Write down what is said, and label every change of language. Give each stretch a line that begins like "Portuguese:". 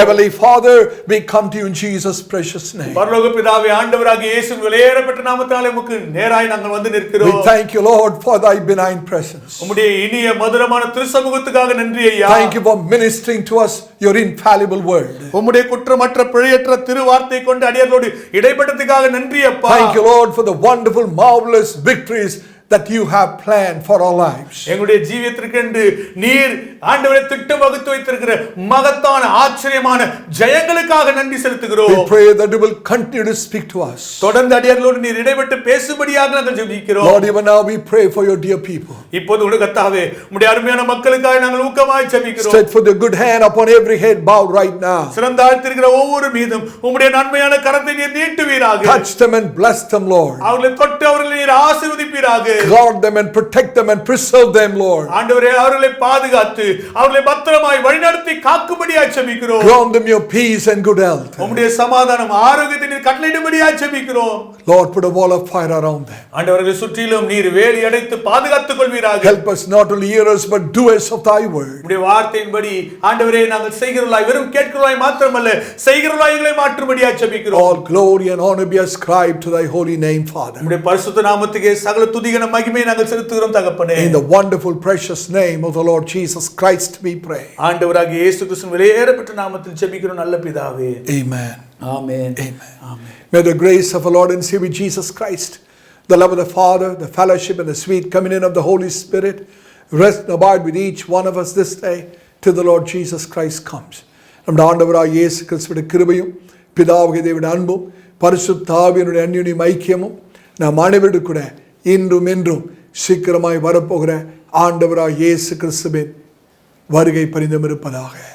English: Heavenly Father, we come to you in Jesus' precious name.
Tamil: பரலோக பிதாவே, ஆண்டவராகிய இயேசுவின் விலையேறப்பட்ட நாமத்தாலே உமக்கு நேராய் நாங்கள் வந்து
English: We
Tamil: நிற்கிறோம்.
English: thank you, Lord, for thy benign presence.
Tamil: உம்முடைய இனிய மதுரமான திருசமூகத்துக்காக நன்றி ஐயா.
English: Thank you for ministering to us your infallible word.
Tamil: உம்முடைய குற்றமற்ற பிழையற்ற திருவார்த்தை கொண்டு அடியார்களோடு இடைப்பட்டதுக்காக நன்றி அப்பா.
English: Thank you, Lord, for the wonderful, marvelous victories that you have planned for our lives.
Tamil: எங்களுடைய ஜீவியத்திற்கென்று நீர் ஆண்டவரே திட்டம் வகுத்து வைத்திருக்கிற மகத்தான ஆச்சரியமான ஜெயங்களுக்காக நன்றி செலுத்துகிறோம்.
English: We pray that you will continue to speak to us.
Tamil: தொடர்ந்து அடியார்களோடு நீர் இடைப்பட்டு பேசும்படியாக நாங்கள் ஜெபிக்கிறோம்.
English: Lord, even now we pray for your dear people.
Tamil: இப்போது உலகத்தாவே உம்முடைய அருமையான மக்களுக்காக நாங்கள் ஊக்கமாய் ஜெபிக்கிறோம்.
English: Stretch for the good hand upon every head bowed right now.
Tamil: சிறந்தாழ்த்திருக்கிற ஒவ்வொரு மீதும் உம்முடைய நன்மையான கரத்தை நீர் நீட்டுவீராக.
English: Touch them and bless them, Lord.
Tamil: அவர்களை தொட்டு அவர்களை நீர் ஆசீர்வதிப்பீராக.
English: Guard them and protect them and preserve them, Lord.
Tamil: ஆண்டவரே அவர்களை பாதுகாத்து அவர்களை பத்திரமாய் வழிநடத்தி காக்கும்படியாய் ஜெபிக்கிறோம்.
English: Grant them your peace and good health.
Tamil: உம்முடைய சமாதானம் ஆரோக்கியத்தை நீர் கட்டளையிடும்படியாய் ஜெபிக்கிறோம்.
English: Lord, put a wall of fire around them.
Tamil: ஆண்டவர்களை சுற்றிலும் நீர் வேலி அடைத்து பாதுகாத்துக் கொள்வீராக.
English: Help us not only hearers but doers of thy word.
Tamil: உம்முடைய வார்த்தையின்படி ஆண்டவரே நாங்கள் செய்கிறவர்களாய் வெறும் கேட்கிறவர்களாய் மாத்திரமல்ல செய்கிறவர்களாய் எங்களை மாற்றும்படியாய் ஜெபிக்கிறோம்.
English: All glory and honor be ascribed to thy holy name, Father.
Tamil: உம்முடைய பரிசுத்த நாமத்துக்கே சகல துதிகன மகிமை நாங்கள் செலுத்துகிறோம் தகப்பனே.
English: In the wonderful precious name of the Lord Jesus Christ we pray.
Tamil: ஆண்டவராகிய இயேசு கிறிஸ்துவின் விலையேறப்பட்ட நாமத்தில் ஜெபிக்கிறோம் நல்ல பிதாவே.
English: Amen.
Tamil: Amen.
English: Amen. May the grace of our Lord and Savior Jesus Christ, the love of the Father, the fellowship and the sweet communion of the Holy Spirit rest and abide with each one of us this day till the Lord Jesus Christ comes.
Tamil: நம்முடைய ஆண்டவராகிய இயேசு கிறிஸ்துவின் கிருபையும் பிதாவாகிய தேவனுடைய அன்பும் பரிசுத்த ஆவியினுடைய அன்யோன்ய ஐக்கியமும் நம் அனைவரோடு கூட இன்றும் என்றும் சீக்கிரமாய் வரப்போகிற ஆண்டவராகிய இயேசு கிறிஸ்துவின் வருகை பரிந்தும் இருப்பதாக.